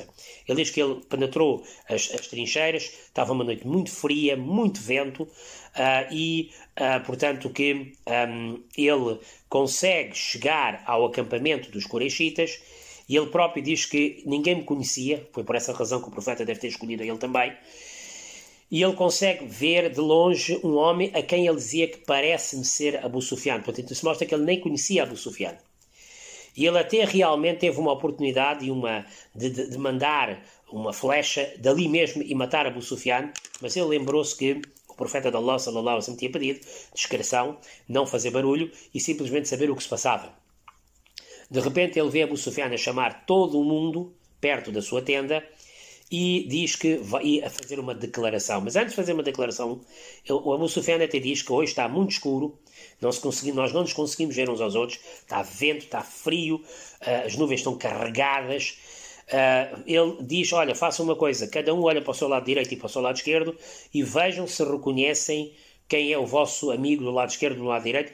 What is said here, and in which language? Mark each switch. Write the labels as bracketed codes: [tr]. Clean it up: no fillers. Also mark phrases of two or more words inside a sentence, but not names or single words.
[pt] Ele diz que ele penetrou as trincheiras, estava uma noite muito fria, muito vento, portanto que ele consegue chegar ao acampamento dos Quraishitas, e ele próprio diz que ninguém me conhecia, foi por essa razão que o profeta deve ter escolhido a ele também, e ele consegue ver de longe um homem a quem ele dizia que parece-me ser Abu Sufyan. Portanto, isso mostra que ele nem conhecia Abu Sufyan. E ele até realmente teve uma oportunidade de mandar uma flecha dali mesmo e matar Abu Sufyan, mas ele lembrou-se que o profeta de Allah [ar] صلى الله عليه وسلم [pt] tinha pedido discrição, não fazer barulho e simplesmente saber o que se passava. De repente ele vê Abu Sufyan a chamar todo o mundo perto da sua tenda e diz que vai a fazer uma declaração. Mas antes de fazer uma declaração, o Abu Sufyan até diz que hoje está muito escuro, nós não nos conseguimos ver uns aos outros, está vento, está frio, as nuvens estão carregadas, ele diz, olha, façam uma coisa, cada um olha para o seu lado direito e para o seu lado esquerdo e vejam se reconhecem quem é o vosso amigo do lado esquerdo e do lado direito.